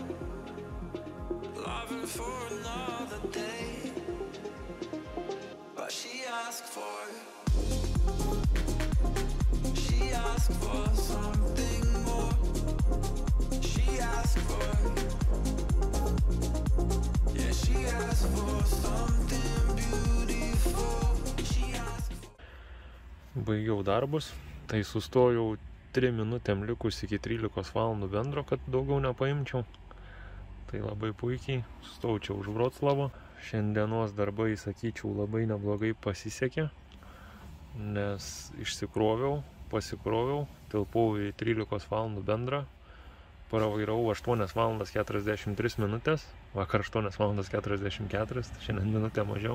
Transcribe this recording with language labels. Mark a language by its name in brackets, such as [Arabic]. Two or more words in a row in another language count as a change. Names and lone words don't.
[English] loving for another day, but she asked for something more, she asked for, yeah, she asked for something beautiful. [Lithuanian] Baigiau darbus, tai sustojau 3 minutėm likus iki 13 valandų bendro, kad daugiau nepaimčiau. Tai labai puikiai, sustojau čia už Vroclavo. Šiandienos darbai, sakyčiau, labai neblogai pasisekė, nes išsikroviau, pasikroviau, tilpau į 13 valandų bendrą, pravairavau 8 valandas 43 minutės, vakar 8 valandas 44, tai šiandien minutę mažiau.